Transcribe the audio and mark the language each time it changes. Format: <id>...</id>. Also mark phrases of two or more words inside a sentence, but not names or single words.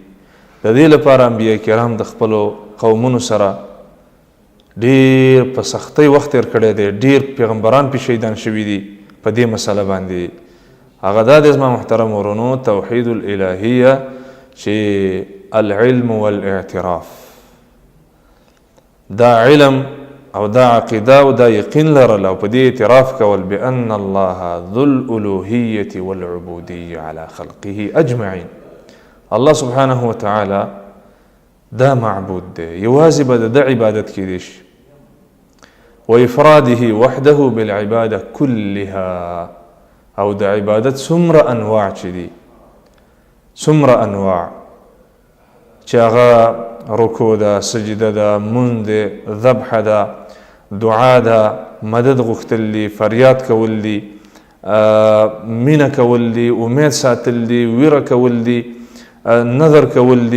<ps>د دې لپاره انبیاء کرام د خپلو قومونو سره ډېر په سختۍ وخت تېر کړی دی، ډېر پیغمبران پې شهیدان شوي دي په دې مسله باندې. هغه دا دی زما محترم ورونو توحید الالهیه چې</ps> <ar>العلم والاعتراف،</ar> <ps>دا علم او دا عقیده او دا یقین لرل او په دې اعتراف کول</ps> <ar>بأن الله ذو الالوهیة والعبودیة على خلقه اجمعین.</ar> <ps>الله</ps> <ar>سبحانه وتعالی</ar> <ps>دا معبود دی، یوازې به د عبادت کیدی شي،</ps> <ar>وافراده وحده بالعباده كلها.</ar> <ps>او د عبادت څومره انواع چې دي، څومره انواع چې هغه رکوع ده، سجده ده، مونځ دی، ذبح ده، دعا ده، مدد غوښتل دي، فریاد کول دي، مینه کول دي، امید ساتل دي، ویره کول دي، نظر کول دي.</ps>